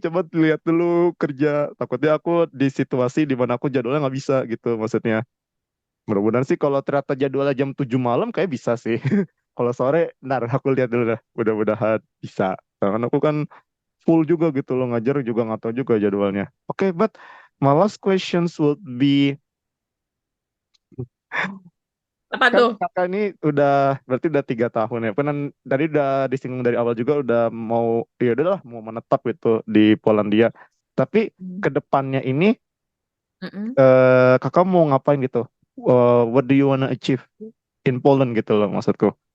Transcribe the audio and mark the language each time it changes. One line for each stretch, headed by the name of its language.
Indonesian: Coba lihat dulu kerja. Takutnya aku di situasi di mana aku jadwalnya nggak bisa gitu maksudnya. Mudah-mudahan sih kalau ternyata jadwalnya jam 7 malam kayak bisa sih. Kalau sore, ntar aku lihat dulu dah. Mudah-mudahan bisa. Karena aku kan full juga gitu loh. Ngajar juga nggak tahu juga jadwalnya.
English: Oke, but my last questions would be
Indonesian: Apa kan tuh? kakak ini udah berarti udah 3 tahun ya. Penan tadi udah disinggung dari awal juga udah mau ya udahlah mau menetap gitu di Polandia. Tapi Hmm. ke depannya ini Mm-mm. kakak mau ngapain gitu?
English: What do you wanna achieve in Poland
Indonesian: gitu loh maksudku.